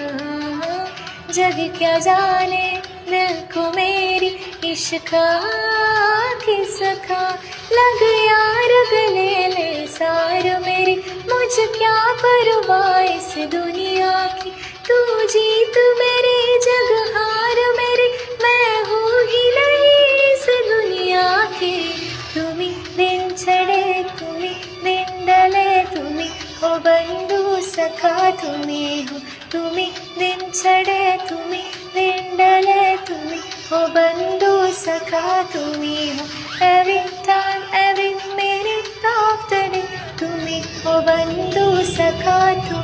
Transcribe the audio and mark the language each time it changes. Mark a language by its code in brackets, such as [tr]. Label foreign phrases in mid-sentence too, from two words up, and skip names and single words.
[hi] जग क्या जाने दिल को मेरी इश्का किसका। लग यार गले ले सार मेरी, मुझ क्या परवाह इस दुनिया की। तू जीत मेरी जग हार मेरी, मैं हूँ ही नहीं इस दुनिया की। तुमी दिन चढ़े तुमी दिन डले तुमी हो बंधु सखा तुमी हो। तुमी दिन चढ़े तुमी दिन डले तुमी हो बंधु सखा तुमी हो। [en] Every time every minute of the day [hi] तुमी हो बंधु सखा